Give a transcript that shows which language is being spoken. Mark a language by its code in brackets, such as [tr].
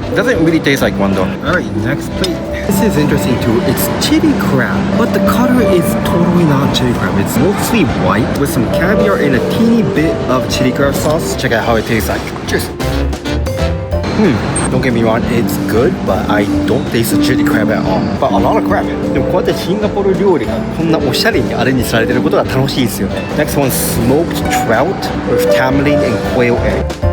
[en] It doesn't really taste like one though. Alright, next plate. This is interesting too. It's chili crab, but the color is totally not chili crab. It's mostly white with some caviar and a teeny bit of chili crab sauce. Check out how it tastes like. Cheers. Don't get me wrong, it's good, but I don't taste the chili crab at all. But a lot of crab. [ja] でもこうやってシンガポール料理がこんなおしゃれにアレンジされてることが楽しいですよね。 [en] Next one's smoked trout with tamarind and quail egg.